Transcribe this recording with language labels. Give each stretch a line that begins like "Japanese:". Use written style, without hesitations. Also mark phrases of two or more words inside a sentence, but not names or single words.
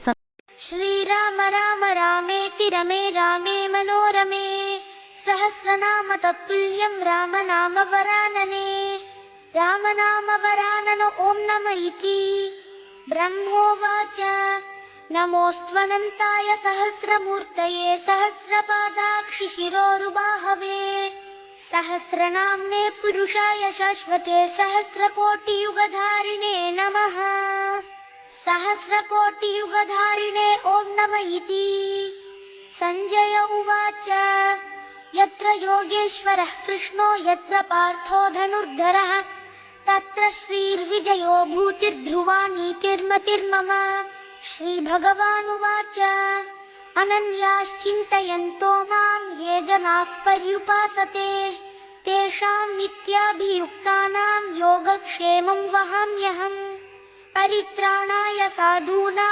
Sanskrit: శ్రీరామ రామ రామేతి రమే రామే మనోరమే సహస్రనామ తత్తుల్యం రామనామ వరాననే రామనామ వరానన ఓం నమ ఇతి బ్రహ్మోవాచ నమోస్త్వనంతాయ సహస్రమూర్తయే సహస్రపాదాక్షి శిరోరుబాహవే सहस्रनाम्ने पुरुषाय शाश्वते सहस्रकोटियुगधारिणे नमः सहस्रकोटियुगधारिणे ॐ नम इति सञ्जय उवाच यत्र योगेश्वरः कृष्णो यत्र पार्थो धनुर्धरः तत्र श्रीर्विजयो भूतिर्ध्रुवा नीतिर्मतिर्मम श्रीभगवानुवाच अनन्याश्चिन्तयन्तो मां ये जनाः पर्युपासते तेषां नित्याभियुक्तानां योगक्षेमं वहाम्यहम् परित्राणाय साधूनां